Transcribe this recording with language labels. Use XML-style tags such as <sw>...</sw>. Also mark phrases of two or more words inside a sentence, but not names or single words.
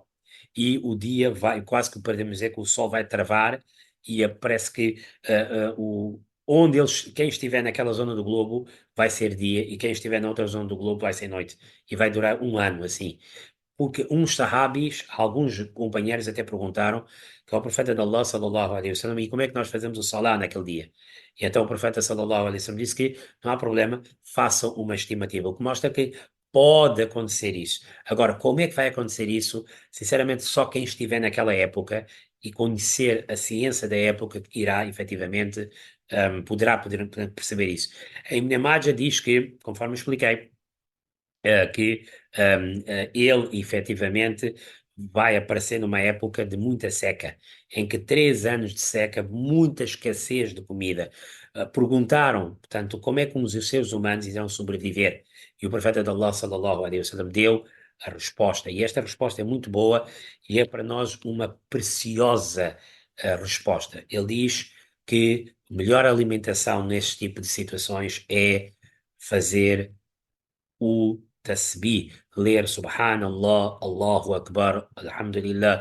<pt>E o dia vai, quase que podemos dizer que o sol vai travar e parece que quem estiver naquela zona do globo vai ser dia e quem estiver na outra zona do globo vai ser noite. E vai durar um ano assim. Porque uns sahabis, alguns companheiros até perguntaram que ao profeta de Allah,</pt> <ar>صلى الله عليه وسلم,</ar> <pt>e como é que nós fazemos o salah naquele dia? E então o profeta,</pt> <ar>صلى الله عليه وسلم,</ar> <pt>disse que não há problema, façam uma estimativa, o que mostra que pode acontecer isso. Agora, como é que vai acontecer isso? Sinceramente, só quem estiver naquela época e conhecer a ciência da época irá, efetivamente, poder perceber isso. A Ibn Majah diz que, conforme expliquei, que ele efetivamente vai aparecer numa época de muita seca, em que 3 anos de seca, muita escassez de comida. Perguntaram, portanto, como é que os seres humanos irão sobreviver? E o profeta de Allah,</pt> <ar>صلى الله عليه وسلم,</ar> <pt>deu a resposta. E esta resposta é muito boa e é para nós uma preciosa resposta. Ele diz que a melhor alimentação neste tipo de situações é fazer o tasbih, ler</pt> <ar>سبحان الله، الله أكبر، الحمد لله.</ar>